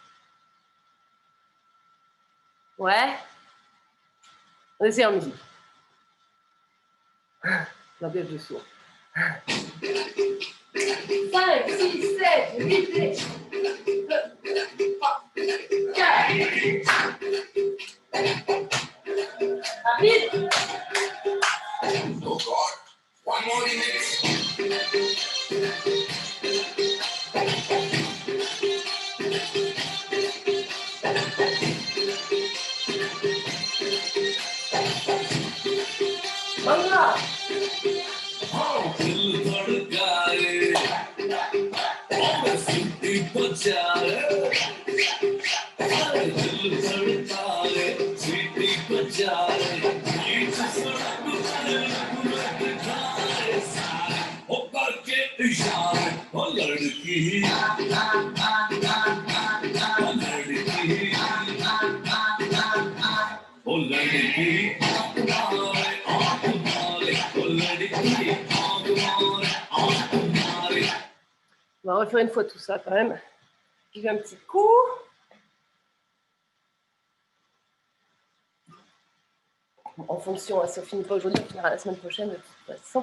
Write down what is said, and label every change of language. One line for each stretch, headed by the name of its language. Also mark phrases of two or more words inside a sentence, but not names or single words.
French: Ouais. On essaye en musique. La bête de sourd. 5, 6, 7, 8, 2, 3, 4. Rapide.
English: Oh God, one more minute. Bangra.
Hindi: दिल धड़काए और सिटी बजाए दिल धड़काए सिटी बजाए बीच सड़क पर लटकाए सारे हो करके इशारे हो लड़की ओ लड़की
French: On va refaire une fois tout ça quand même. Je fais un petit coup. En fonction, si on ne finit pas aujourd'hui, on finira la semaine prochaine de toute façon.